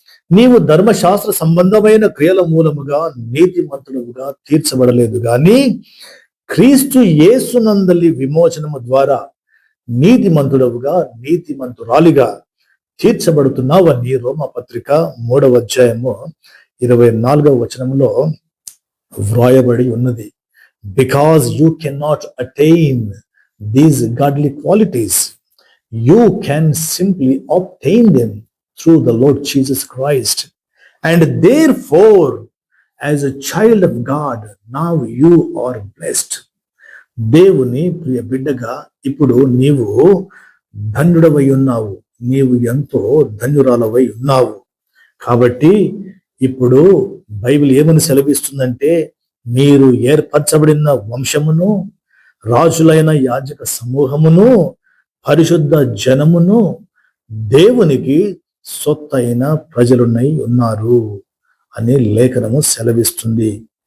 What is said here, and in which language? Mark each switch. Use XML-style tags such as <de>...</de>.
<te>నీవు ధర్మశాస్త్ర సంబంధమైన క్రియల మూలముగా నీతిమంతుడుగా తీర్చబడలేదు గాని క్రీస్తు యేసునందలి విమోచనము ద్వారా నీతిమంతుడవుగా, నీతిమంతురాలిగా తీర్చబడుతున్నావని రోమపత్రిక 3వ అధ్యాయము 24వ వచనములో వ్రాయబడి ఉన్నది.</te> <en>Because you can not attain these godly qualities, you can simply obtain them through the Lord Jesus Christ. And therefore, as a child of God, now you are blessed.</en> <te>దేవుని ప్రియ బిడ్డగా ఇప్పుడు నీవు ధన్యుడవై ఉన్నావు, నీవు ఎంతో ధన్యురాలవై ఉన్నావు. కాబట్టి ఇప్పుడు బైబిల్ ఏమని సెలవిస్తుందంటే, మీరు ఏర్పరచబడిన వంశమును, రాజులైన యాజక సమూహమును, పరిశుద్ధ జనమును, దేవునికి సొత్తైన ప్రజలున్నై ఉన్నారు అని లేఖనము సెలవిస్తుంది.</te>